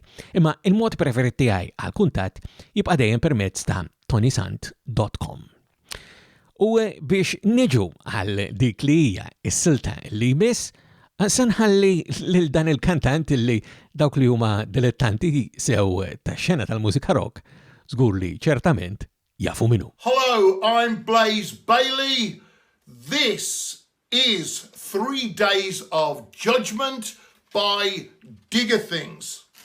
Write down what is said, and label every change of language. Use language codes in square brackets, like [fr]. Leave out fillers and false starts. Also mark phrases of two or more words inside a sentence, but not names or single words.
[mt] Imma il-mod preferit tiegħi għal kuntatt jibqa' dejjem permezz ta' ToniSant.com. U biex niġu għal dik li hija s-silta li jmiss, sanħalli lil dan il-kantant illi dawk li huma dilettanti sew tax-xena tal-mużika rock żgur li ċertament jafu minnu. [en] Hello, I'm Blaze Bailey. This is 3 Days of Judgment by Digger Things.